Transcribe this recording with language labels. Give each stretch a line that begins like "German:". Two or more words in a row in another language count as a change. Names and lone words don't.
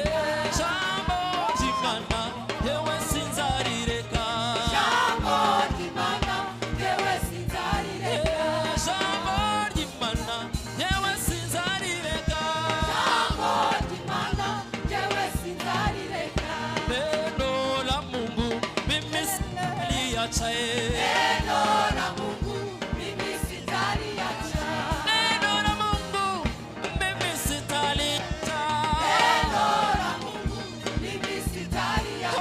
Kinyarwanda: Eh, jambo ry'Imana, yewe sinzarireka. Jambo ry'Imana, yewe sinzarireka. Eh, jambo ry'Imana, yewe sinzarireka. Jambo ry'Imana, yewe sinzarireka.
Swahili: Neno la Mungu, mimi sitaliacha, eh. Neno la Mungu, mimi sitaliacha. Neno la Mungu, Mimi sitaliacha. Neno la Mungu, mimi sitaliacha.